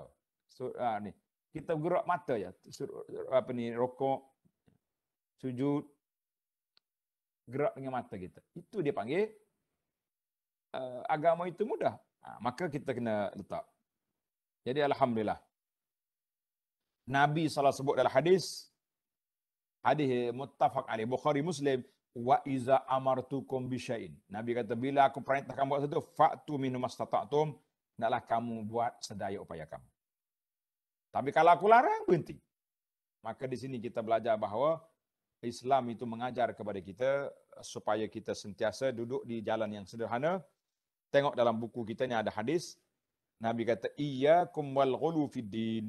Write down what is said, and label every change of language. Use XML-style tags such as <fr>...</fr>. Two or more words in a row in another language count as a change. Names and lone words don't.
<ms>Ni kita gerak mata ya, rokok, sujud, gerak dengan mata kita. Itu dia panggil agama itu mudah. Maka kita kena letak. Jadi alhamdulillah. Nabi SAW sebut dalam hadis</ms> <ar>متفق عليه</ar> <ms>Bukhari Muslim,</ms> <ar>وإذا أمرتكم بشيء.</ar> <ms>Nabi kata bila aku perintahkan buat sesuatu,</ms> <ar>فأتوا منه ما استطعتم,</ar> <ms>hendaklah kamu buat sedaya upaya kamu. Tapi kalau aku larang, berhenti. Maka di sini kita belajar bahawa Islam itu mengajar kepada kita supaya kita sentiasa duduk di jalan yang sederhana. Tengok dalam buku kita ni ada hadis. Nabi kata,</ms> <ar>إياكم والغلو في الدين.</ar>